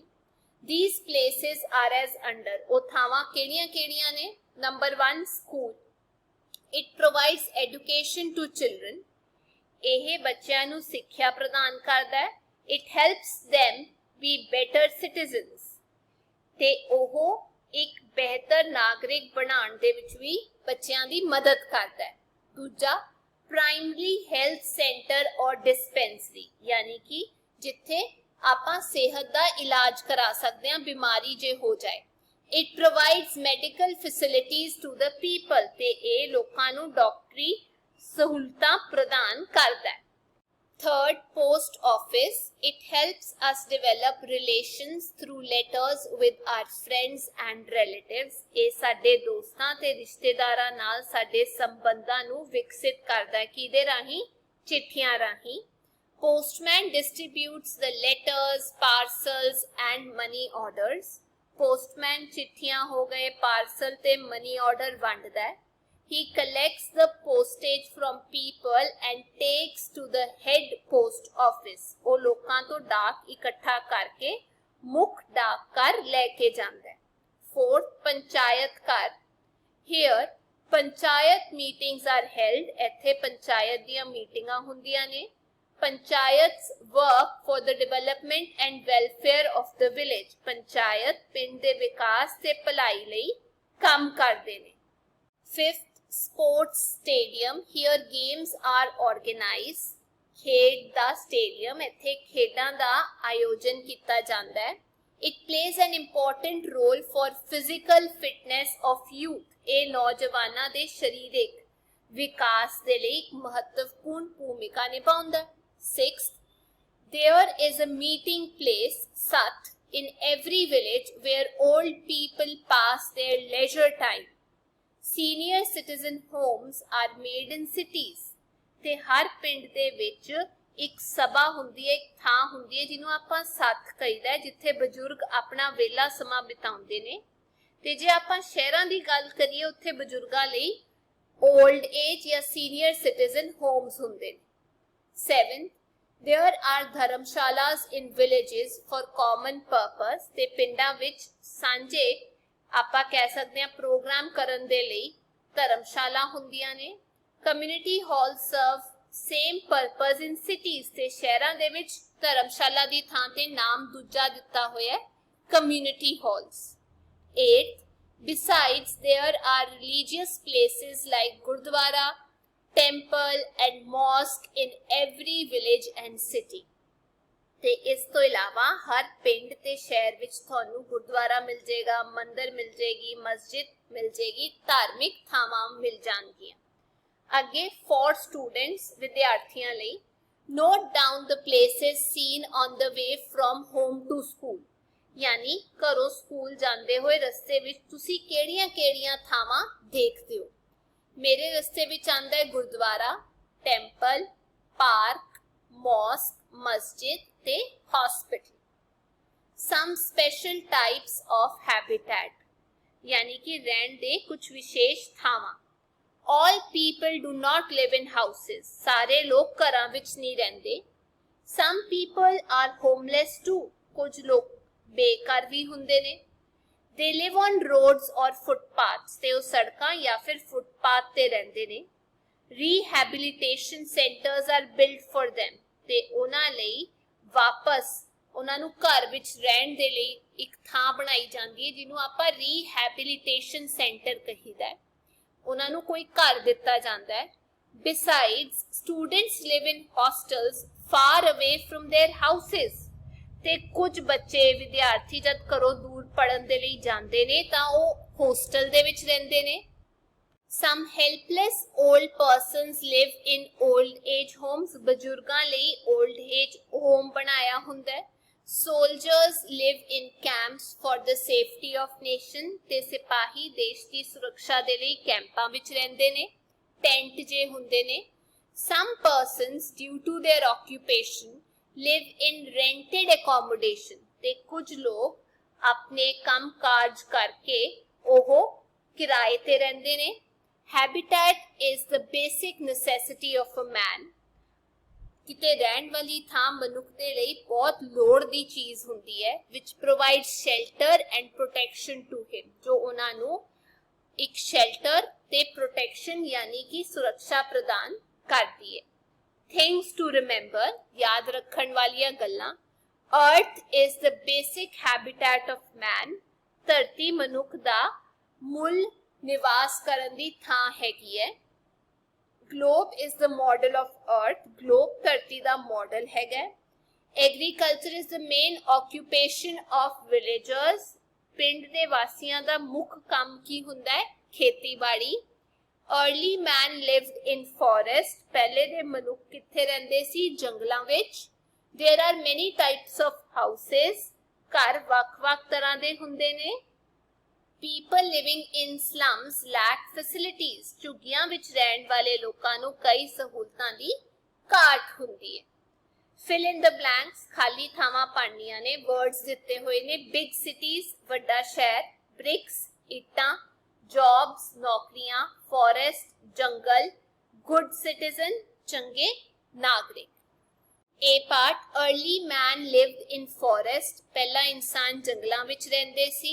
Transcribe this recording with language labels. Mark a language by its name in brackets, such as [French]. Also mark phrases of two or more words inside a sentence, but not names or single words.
[English] These places are as under. [Punjabi] ਉਹ ਥਾਵਾਂ ਕਿਹੜੀਆਂ-ਕਿਹੜੀਆਂ ਨੇ? [English] Number 1, school. It provides education to children. [Punjabi] ਇਹ ਬੱਚਿਆਂ ਨੂੰ ਸਿੱਖਿਆ ਪ੍ਰਦਾਨ ਕਰਦਾ ਹੈ. [English] It helps them be better citizens. [Punjabi] ਤੇ ਉਹ ਇੱਕ ਬਿਹਤਰ ਨਾਗਰਿਕ ਬਣਾਉਣ ਦੇ ਵਿੱਚ ਵੀ ਬੱਚਿਆਂ ਦੀ ਮਦਦ ਕਰਦਾ ਹੈ. ਦੂਜਾ, [English] primary health centre [Punjabi] ਔਰ ਡਿਸਪੈਂਸਰੀ, ਯਾਨੀ ਕਿ ਜਿੱਥੇ ਆਪਾਂ ਸਿਹਤ ਦਾ ਇਲਾਜ ਕਰਾ ਸਕਦੇ ਹਾਂ ਬਿਮਾਰੀ ਜੇ ਹੋ ਜਾਏ. [English] It provides medical facilities to the people. [Punjabi] ਤੇ ਇਹ ਲੋਕਾਂ ਨੂੰ ਡਾਕਟਰੀ ਸਹੂਲਤਾਂ ਪ੍ਰਦਾਨ ਕਰਦਾ ਹੈ. [English] Third, post office. It helps us develop relations through letters with our friends and relatives. [Punjabi] ਇਹ ਸਾਡੇ ਦੋਸਤਾਂ ਤੇ ਰਿਸ਼ਤੇਦਾਰਾਂ ਨਾਲ ਸਾਡੇ ਸੰਬੰਧਾਂ ਨੂੰ ਵਿਕਸਿਤ ਕਰਦਾ ਹੈ. ਕਿਹਦੇ ਰਾਹੀਂ? ਚਿੱਠੀਆਂ ਰਾਹੀਂ. [English] Postman distributes the letters, parcels and money orders. [Punjabi] Postman ਚਿੱਠੀਆਂ ਹੋ ਗਏ, ਪਾਰਸਲ ਤੇ [English] money order [Punjabi] ਵੰਡਦਾ ਹੈ. [English] He collects the postage from people and takes to the head post office. [Punjabi] ਉਹ ਲੋਕਾਂ ਤੋਂ ਡਾਕ ਇਕੱਠਾ ਕਰਕੇ ਮੁੱਖ ਡਾਕ ਘਰ ਲੈ ਕੇ ਜਾਂਦਾ ਹੈ. [English] Fourth, [Punjabi] ਪੰਚਾਇਤ ਘਰ. [English] Here, ਪੰਚਾਇਤ meetings are held. [Punjabi] ਇੱਥੇ ਪੰਚਾਇਤ ਦੀਆਂ ਮੀਟਿੰਗਾਂ ਹੁੰਦੀਆਂ ਨੇ. [English] Panchayats work for the development and welfare of the village. [Punjabi] ਪੰਚਾਇਤ ਪਿੰਡ ਦੇ ਵਿਕਾਸ ਤੇ ਭਲਾਈ ਲਈ ਕੰਮ ਕਰਦੇ ਨੇ. [English] Fifth, sports stadium. Here games are organized. [Punjabi] ਖੇਡ ਦਾ ਸਟੇਡੀਅਮ, ਇੱਥੇ ਖੇਡਾਂ ਦਾ ਆਯੋਜਨ ਕੀਤਾ ਜਾਂਦਾ ਹੈ. [English] It plays an important role for physical fitness of youth. [Punjabi] ਇਹ ਨੌਜਵਾਨਾਂ ਦੇ ਸਰੀਰਕ ਵਿਕਾਸ ਦੇ ਲਈ ਇੱਕ ਮਹੱਤਵਪੂਰਨ ਭੂਮਿਕਾ ਨਿਭਾਉਂਦਾ ਹੈ. [English] Sixth, there is a meeting place, Sat, in every village where old people pass their leisure time. Senior citizen homes are made in cities. [Punjabi] ਤੇ ਹਰ ਪਿੰਡ ਦੇ ਵਿੱਚ ਇੱਕ ਸਭਾ ਹੁੰਦੀ ਹੈ, ਇੱਕ ਥਾਂ ਹੁੰਦੀ ਹੈ ਜਿਹਨੂੰ ਆਪਾਂ ਸੱਥ ਕਹਿੰਦੇ ਆ, ਜਿੱਥੇ ਬਜ਼ੁਰਗ ਆਪਣਾ ਵੇਲਾ ਸਮਾਂ ਬਿਤਾਉਂਦੇ ਨੇ. ਤੇ ਜੇ ਆਪਾਂ ਸ਼ਹਿਰਾਂ ਦੀ ਗੱਲ ਕਰੀਏ ਉੱਥੇ ਬਜ਼ੁਰਗਾਂ ਲਈ [English] old age [Punjabi] ਜਾਂ [English] senior citizen homes [Punjabi] ਹੁੰਦੇ ਨੇ. [English] Seventh, there are dharamshalas in villages for common purpose. [Punjabi] ਤੇ ਪਿੰਡਾਂ ਵਿੱਚ ਸਾਂਝੇ ਆਪਾਂ ਕਹਿ ਸਕਦੇ ਹਾਂ ਪ੍ਰੋਗਰਾਮ ਕਰਨ ਦੇ ਲਈ ਧਰਮਸ਼ਾਲਾ ਹੁੰਦੀਆਂ ਨੇ. [English] Community halls serve same purpose in cities [Punjabi] ਤੇ ਸ਼ਹਿਰਾਂ ਦੇ ਵਿੱਚ ਧਰਮਸ਼ਾਲਾ ਦੀ ਥਾਂ ਤੇ ਨਾਮ ਦੂਜਾ ਦਿੱਤਾ ਹੋਇਆ ਹੈ [English] community halls. 8th, besides there are religious places like gurdwara, temple and mosque in every village and city। [Punjabi] ਤੇ ਇਸ ਤੋਂ ਇਲਾਵਾ ਹਰ ਪਿੰਡ ਤੇ ਸ਼ਹਿਰ ਵਿੱਚ ਤੁਹਾਨੂੰ ਗੁਰਦੁਆਰਾ ਮਿਲ ਜਾਏਗਾ, ਮੰਦਿਰ ਮਿਲ ਜਾਏਗੀ, ਮਸਜਿਦ ਮਿਲ ਜਾਏਗੀ, ਧਾਰਮਿਕ ਥਾਵਾਂ ਮਿਲ ਜਾਣਗੀਆਂ। [English] ਅੱਗੇ for students [Punjabi] ਵਿਦਿਆਰਥੀਆਂ ਲਈ [English] note down the places seen on the way from home to school। [Punjabi] ਯਾਨੀ ਘਰੋਂ ਸਕੂਲ ਜਾਂਦੇ ਹੋਏ ਰਸਤੇ ਵਿੱਚ ਤੁਸੀਂ ਕਿਹੜੀਆਂ-ਕਿਹੜੀਆਂ ਥਾਵਾਂ ਦੇਖਦੇ ਹੋ। ਮੇਰੇ ਰਸਤੇ ਵਿੱਚ ਆਂਦਾ ਹੈ ਗੁਰਦੁਆਰਾ, ਟੈਂਪਲ, ਪਾਰਕ, ਮੌਸਕ, ਮਸਜਿਦ ਤੇ ਹਸਪੀਟਲ। [English] some special types of habitat [Punjabi] ਯਾਨੀ ਕਿ ਰਹਿਣ ਦੇ ਕੁਝ ਵਿਸ਼ੇਸ਼ ਥਾਵਾਂ। [English] all people do not live in houses, [Punjabi] ਸਾਰੇ ਲੋਕ ਘਰਾਂ ਵਿੱਚ ਨਹੀਂ ਰਹਿੰਦੇ। [English] some people are homeless too, [Punjabi] ਕੁਝ ਲੋਕ ਬੇਘਰ ਭੀ ਹੁੰਦੇ ਨੇ। [English] they live on roads or footpaths, [Punjabi] ਤੇ ਓ ਸੜਕਾਂ ਯਾ ਫਿਰ ਫੁੱਟਪਾਥ ਤੇ ਰਹਿੰਦੇ ਨੇ। [English] rehabilitation centers are built for them, [Punjabi] ਤੇ ਉਹਨਾਂ ਲਈ ਵਾਪਸ ਉਹਨਾਂ ਨੂੰ ਘਰ ਵਿੱਚ ਰਹਿਣ ਦੇ ਲਈ ਇੱਕ ਥਾਂ ਬਣਾਈ ਜਾਂਦੀ ਹੈ ਜਿਹਨੂੰ ਆਪਾਂ [English] rehabilitation centre [Punjabi] ਕਹੀਦਾ ਹੈ। ਉਹਨਾਂ ਨੂੰ ਕੋਈ ਘਰ ਦਿੱਤਾ ਜਾਂਦਾ ਹੈ। [English] Besides, students live in hostels far away from their houses, [Punjabi] ਤੇ ਕੁਝ ਬੱਚੇ ਵਿਦਿਆਰਥੀ ਜਦ ਘਰੋਂ ਦੂਰ ਪੜ੍ਹਨ ਦੇ ਲਈ ਜਾਂਦੇ ਨੇ ਤਾਂ ਉਹ ਹੋਸਟਲ ਦੇ ਵਿੱਚ ਰਹਿੰਦੇ ਨੇ। [English] some helpless old persons live in old age homes, [Punjabi] ਬਜ਼ੁਰਗਾਂ ਲਈ [English] old age home [Punjabi] ਬਣਾਇਆ ਹੁੰਦਾ ਹੈ। [English] soldiers live in camps for the safety of nation, [Punjabi] ਤੇ ਸਿਪਾਹੀ ਦੇਸ਼ ਦੀ ਸੁਰੱਖਿਆ ਦੇ ਲਈ ਕੈਂਪਾਂ ਵਿੱਚ ਰਹਿੰਦੇ ਨੇ, ਟੈਂਟ ਜੇ ਹੁੰਦੇ ਨੇ। [English] some persons due to their occupation live in rented accommodation, [Punjabi] ਤੇ ਕੁਝ ਲੋਕ ਆਪਣੇ ਕੰਮ ਕਾਜ ਕਰਕੇ ਉਹ ਕਿਰਾਏ ਤੇ ਰਹਿੰਦੇ ਨੇ। [English] Habitat is the basic necessity of a man। [Punjabi] ਕਿਤੇ ਰਹਿਣ ਵਾਲੀ ਥਾਂ ਮਨੁੱਖ ਦੇ ਲਈ ਬਹੁਤ ਲੋੜ ਦੀ ਚੀਜ਼ ਹੁੰਦੀ ਹੈ, [English] which provides shelter and protection to him, [Punjabi] ਜੋ ਉਹਨਾਂ ਨੂੰ ਇੱਕ shelter ਤੇ protection ਯਾਨੀ ਕਿ ਸੁਰੱਖਿਆ ਪ੍ਰਦਾਨ ਕਰਦੀ ਹੈ। [English] Things to remember, [Punjabi] ਯਾਦ ਰੱਖਣ ਵਾਲੀਆਂ ਗੱਲਾਂ। [English] Earth is the basic habitat of man, [Punjabi] ਧਰਤੀ ਮਨੁੱਖ ਦਾ ਮੂਲ ਨਿਵਾਸ ਕਰਨ ਦੀ ਥਾਂ ਹੈਗੀ ਹੈ। [English] Globe is the model of earth, [Punjabi] ਗਲੋਬ ਧਰਤੀ ਦਾ ਮਾਡਲ ਹੈਗਾ। [English] Agriculture is the main occupation of villagers, [Punjabi] ਪਿੰਡ ਦੇ ਵਾਸੀਆਂ ਦਾ ਮੁੱਖ ਕੰਮ ਕੀ ਹੁੰਦਾ ਹੈ? [English] ਖੇਤੀਬਾੜੀ। अर्ली man lived in forest, [Punjabi] ਪਹਿਲੇ ਦੇ ਮਨੁੱਖ ਕਿੱਥੇ ਰਹਿੰਦੇ ਸੀ? ਜੰਗਲਾਂ ਵਿੱਚ। [English] there are many types of houses, [Punjabi] ਘਰ ਵੱਖ-ਵੱਖ ਤਰ੍ਹਾਂ ਦੇ ਹੁੰਦੇ ਨੇ। [English] people living in slums lack facilities, [Punjabi] ਝੁੱਗੀਆਂ ਵਿੱਚ ਰਹਿਣ ਵਾਲੇ ਲੋਕਾਂ ਨੂੰ ਕਈ ਸਹੂਲਤਾਂ ਦੀ ਘਾਟ ਹੁੰਦੀ ਹੈ। [English] fill in the blanks, [Punjabi] ਖਾਲੀ ਥਾਵਾਂ ਭਰਨੀਆਂ ਨੇ। words ਦਿੱਤੇ ਹੋਏ ਨੇ। [English] big cities, [Punjabi] ਵੱਡਾ ਸ਼ਹਿਰ। [English] bricks, ਇੱਟਾਂ। jobs, ਨੌਕਰੀਆਂ। forest, ਜੰਗਲ। good citizen, [Punjabi] ਚੰਗੇ ਨਾਗਰਿਕ। [English] A part, early man lived in forest, [Punjabi] ਪਹਿਲਾ ਇਨਸਾਨ ਜੰਗਲਾਂ ਵਿੱਚ ਰਹਿੰਦੇ ਸੀ।